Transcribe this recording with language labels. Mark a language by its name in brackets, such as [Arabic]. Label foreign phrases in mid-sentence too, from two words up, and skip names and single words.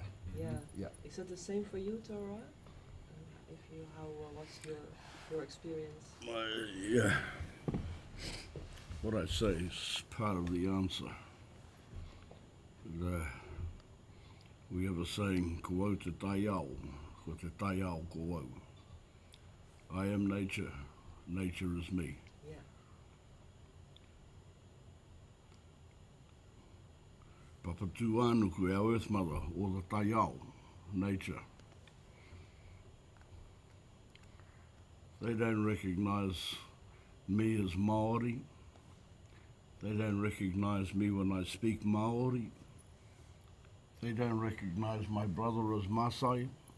[English] Yeah. Yeah. Is that the same for you, Toroa? What's your experience? Yeah. What I say is part of the answer. We have a saying, [Māori] ko au te tai au, ko te tai au ko au. [English] I am nature, nature is me. Yeah. Papatū ānuku, our Earth Mother, or the tai au, nature. They don't recognize me as Maori. They don't recognize me when I speak Maori. They don't recognize my brother as Maasai.